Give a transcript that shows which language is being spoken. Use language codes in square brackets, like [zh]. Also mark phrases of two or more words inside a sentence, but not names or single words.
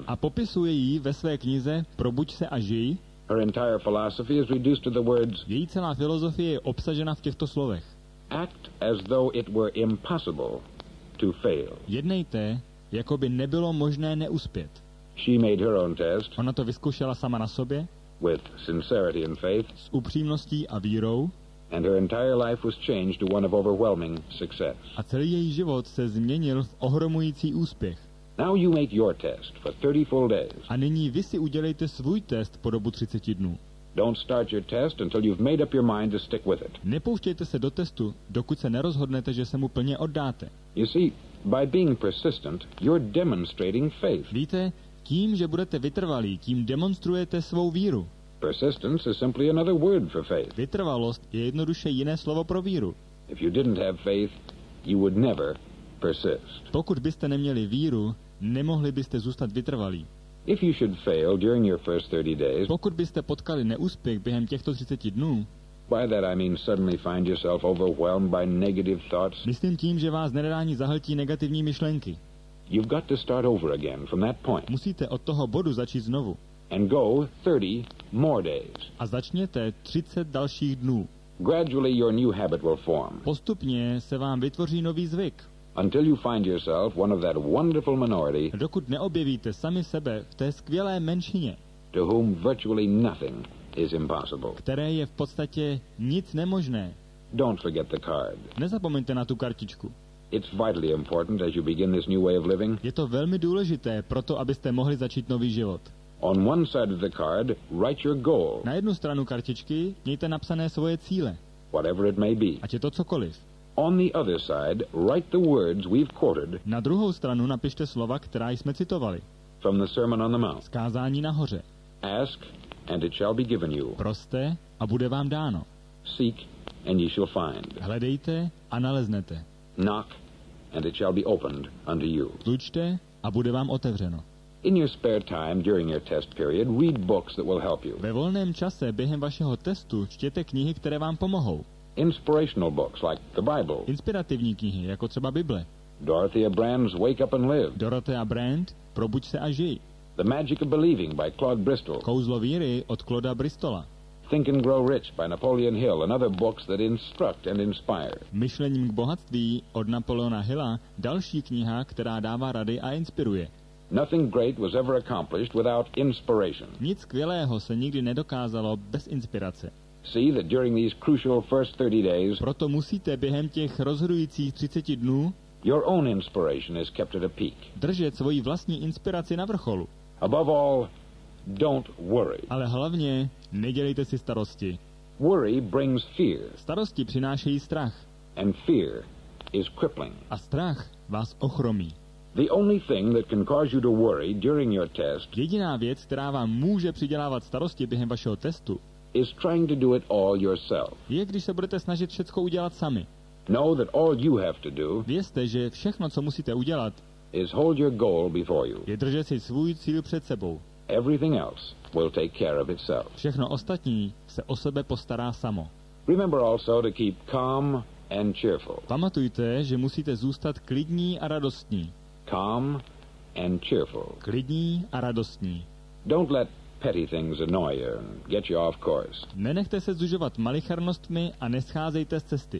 [cs] a popisuje ji ve své knize Probuď se a žij. [en] Her entire philosophy is reduced to the words, [cs] Její celá filozofie je obsažena v těchto slovech. [en] act as though it were impossible to fail. [cs] Jednejte, jako by nebylo možné neuspět. [en] She made her own test [cs] Ona to vyzkoušela sama na sobě, [en] with sincerity and faith, [cs] s upřímností a vírou, [en] and her entire life was changed to one of overwhelming success. [cs] a celý její život se změnil v ohromující úspěch. [en] Now you make your test for 30 full days. [cs] A nyní vy si udělejte svůj test po dobu 30 dnů. [en] Don't start your test until you've made up your mind to stick with it. [cs] Nepouštějte se do testu, dokud se nerozhodnete, že se mu plně oddáte. [en] You see, by being persistent, you're demonstrating faith. [cs] Víte, tím, že budete vytrvalí, tím demonstrujete svou víru. [en] Persistence is simply another word for faith. [cs] Vytrvalost je jednoduše jiné slovo pro víru. [en] If you didn't have faith, you would never persist. [cs] Pokud byste neměli víru, nemohli byste zůstat vytrvalí. [en] If you should fail during your first 30 days, [cs] Pokud byste potkali neúspěch během těchto 30 dnů, [en] by that I mean suddenly find yourself overwhelmed by negative thoughts, [cs] myslím tím, že vás nedání zahltí negativní myšlenky. [en] you've got to start over again from that point [cs] Musíte od toho bodu začít znovu. [en] and go 30 more days. [cs] A začněte 30 dalších dnů. [en] Gradually your new habit will form [cs] Postupně se vám vytvoří nový zvyk. [en] until you find yourself one of that wonderful minority [cs] Dokud neobjevíte sami sebe v té skvělé menšině, [en] to whom virtually nothing is impossible. [cs] které je v podstatě nic nemožné. [en] Don't forget the card. [cs] Nezapomeňte na tu kartičku. [en] It's vitally important as you begin this new way of living. [cs] Je to velmi důležité proto, abyste mohli začít nový život. [en] On one side of the card, write your goal, [cs] Na jednu stranu kartičky mějte napsané svoje cíle, [en] whatever it may be. [cs] ať je to cokoliv. [en] On the other side, write the words we've quoted [cs] Na druhou stranu napište slova, která jsme citovali. [en] from the Sermon on the Mount. [cs] Zkázání nahoře. [en] Ask, and it shall be given you. [cs] Proste a bude vám dáno. [en] Seek, and ye shall find. [cs] Hledejte a naleznete. [en] Knock, and it shall be opened unto you. [cs] Tlučte a bude vám otevřeno. [en] In your spare time during your test period, read books that will help you. [cs] Ve volném čase během vašeho testu čtěte knihy, které vám pomohou. [en] Inspirational books like the Bible. [cs] Inspirativní knihy, jako třeba Bible. [en] Dorothea Brand's Wake Up and Live. [cs] Dorothea Brand, Probuď se a žij. [en] The Magic of Believing by Claude Bristol. [cs] Kouzlo víry od Clauda Bristola. [en] Think and Grow Rich by Napoleon Hill and other books that instruct and inspire. [cs] Myšlením k bohatství od Napoleona Hilla, další kniha, která dává rady a inspiruje. [en] Nothing great was ever accomplished without inspiration. [cs] Nic skvělého se nikdy nedokázalo bez inspirace. [en] See that during these crucial first 30 days, [cs] Proto musíte během těch rozhodujících 30 dnů [en] your own inspiration is kept at a peak. [cs] držet svoji vlastní inspiraci na vrcholu. [en] Above all, don't worry. [cs] Ale hlavně nedělejte si starosti. [en] Worry brings fear, [cs] Starosti přinášejí strach. [en] and fear is crippling. [cs] A strach vás ochromí. [en] The only thing that can cause you to worry during your test [cs] Jediná věc, která vám může přidělávat starosti během vašeho testu, [en] is trying to do it all yourself. [cs] je, když se budete snažit všecko udělat sami. [en] Know that all you have to do [cs] Vězte, že všechno, co musíte udělat, [en] is hold your goal before you. [cs] je držet si svůj cíl před sebou. [en] Everything else will take care of itself. [cs] Všechno ostatní se o sebe postará samo. [en] Remember also to keep calm and cheerful. [cs] Pamatujte, že musíte zůstat klidní a radostní. [en] Calm and cheerful. [cs] Klidní a radostní. [en] Don't let petty things annoy you and get you off course. [cs] Nenechte se zužovat malicharnostmi a nescházejte z cesty.